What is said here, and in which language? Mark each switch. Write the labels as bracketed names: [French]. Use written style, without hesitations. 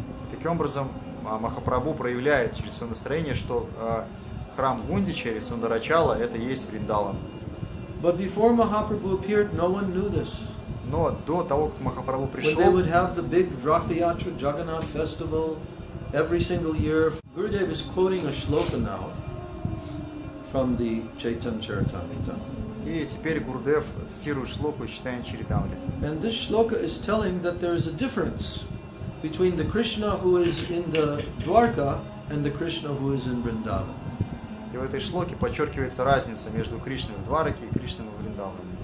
[Russian] Таким образом, Махапрабху проявляет через свое настроение, что храм Гундича или Сундарачала – это есть Вриндаван. [English] But before Mahaprabhu appeared, no one knew this. [Russian] Но до того, как Махапрабху [English] When they [Russian] пришел, [English] would have the big Ratha Yatra Jagannath festival every single year, Gurudev is quoting a shloka now from the Chaitanya Charitamrita. [Russian] и теперь Гурдев цитирует шлоку из читания Чаритамриты. [English] And this shloka is telling that there is a difference between the Krishna who is in the Dwarka and the Krishna who is in Vrindavan. [Russian] И в этой шлоке подчеркивается разница между Кришной в Двараке и Кришной в Вриндаване.